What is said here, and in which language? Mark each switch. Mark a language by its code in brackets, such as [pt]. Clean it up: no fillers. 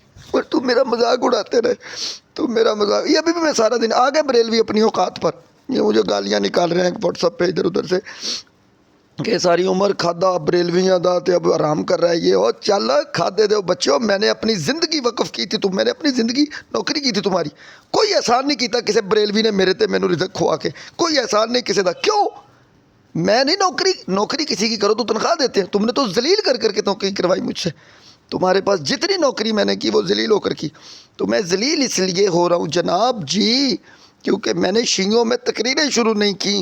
[ur] اور تم میرا مذاق اڑاتے رہے. یہ ابھی بھی میں سارا دن آگے بریلوی اپنی اوقات پر یہ مجھے گالیاں نکال رہے ہیں واٹس ایپ پہ ادھر ادھر سے کہ [pa] ساری عمر کھادا بریلویاں دا [ur] تے اب آرام کر رہا ہے. یہ اور چل کھادے دو بچوں. میں نے اپنی زندگی وقف کی تھی. میں نے اپنی زندگی نوکری کی تھی تمہاری. [pa] کوئی احسان نہیں کیتا کسی بریلوی نے میرے تے مینوں رزق کھوا کے. [ur] کوئی احسان نہیں کسی دا. کیوں؟ میں نہیں نوکری کسی کی کرو تو تنخواہ دیتے ہیں. تم نے تو ذلیل کر کے نوکری کروائی مجھ سے. تمہارے پاس جتنی نوکری میں نے کی وہ ذلیل ہو کر کی. تو میں ذلیل اس لیے ہو رہا ہوں جناب جی کیونکہ میں نے شیعوں میں تقریریں شروع نہیں کی.